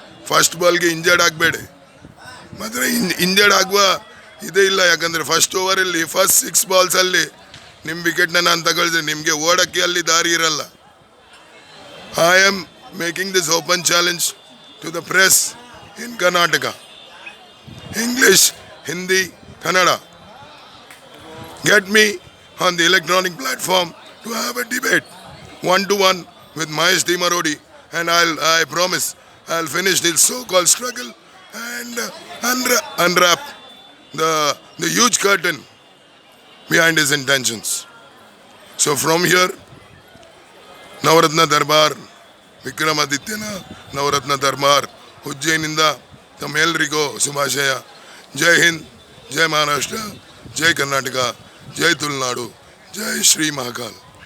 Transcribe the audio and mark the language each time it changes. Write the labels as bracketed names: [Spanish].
[Kannada] First ಬಾಲ್ಗೆ injured ಆಗಬೇಡಿ. ಮಾತ್ರ injured ಆಗುವ ಇದೇ ಇಲ್ಲ, ಯಾಕಂದರೆ ಫಸ್ಟ್ ಓವರಲ್ಲಿ ಫಸ್ಟ್ 6 ಬಾಲ್ಸಲ್ಲಿ ನಿಮ್ಮ ವಿಕೆಟ್ನ ನಾನು ತಗೊಳ್ತೀನಿ, ನಿಮಗೆ ಓಡೋಕ್ಕೆ ಅಲ್ಲಿ ದಾರಿ ಇರಲ್ಲ. [English] I am making this open challenge to the press in Karnataka, English, Hindi, Kannada. Get me on the electronic platform to have a debate 1-to-1 with Mahesh Thimarodi, and I promise I'll finish this so-called struggle and unwrap the huge curtain behind his intentions. So from here, [Kannada] Navratna ದರ್ಬಾರ್, ವಿಕ್ರಮಾದಿತ್ಯನ ನವರತ್ನ ದರ್ಬಾರ್ ಉಜ್ಜಯಿನಿಂದ ತಮ್ಮೆಲ್ಲರಿಗೂ ಶುಭಾಶಯ. ಜೈ ಹಿಂದ್, ಜೈ ಮಹಾರಾಷ್ಟ್ರ, ಜೈ ಕರ್ನಾಟಕ, ಜೈ ತುಳುನಾಡು, ಜೈ ಶ್ರೀ ಮಹಾಕಾಲ್.